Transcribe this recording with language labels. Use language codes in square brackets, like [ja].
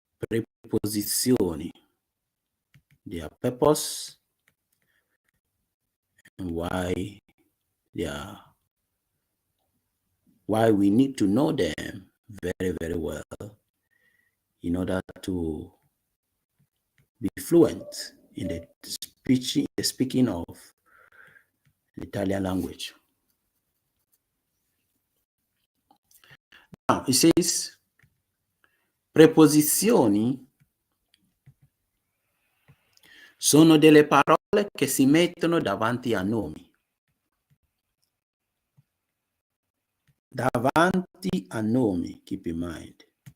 [en] Preposizioni. Their purpose and why we need to know them very, very well in order to be fluent in the speaking of the Italian language. Now, it says, [it] preposizioni sono delle parole che si mettono davanti a nomi. Davanti a nomi, [en] keep in mind.